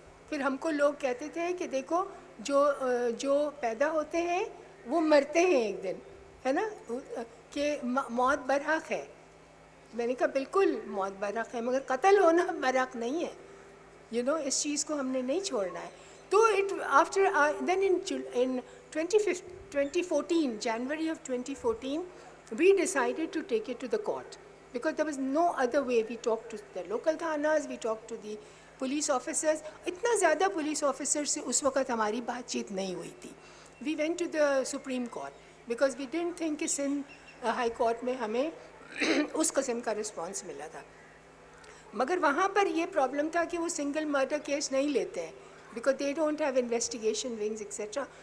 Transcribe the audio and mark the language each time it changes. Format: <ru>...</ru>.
<hi>फिर हमको लोग कहते थे कि देखो जो पैदा होते हैं वो मरते हैं एक दिन, है ना, कि मौत बरहक है। मैंने कहा बिल्कुल मौत बरहक है, मगर कत्ल होना बरहक नहीं है, यू नो, इस चीज़ को हमने नहीं छोड़ना है।</hi> <en>तो it after then in 2014, January of 2014, we decided to take it to the court because there was no other way. We talked to the local thanas, we talked to the police officers.</en> <hi>इतना ज़्यादा police officers से उस वक़्त हमारी बातचीत नहीं हुई थी।</hi> <en>We went to the Supreme Court because we didn't think</en> <hi>कि सिंध हाई कोर्ट में हमें उस किस्म का रिस्पॉन्स मिला था। मगर वहाँ पर ये प्रॉब्लम था कि वो सिंगल मर्डर केस नहीं लेते हैं</hi> <en>Because they don't have investigation wings etcetera.</en>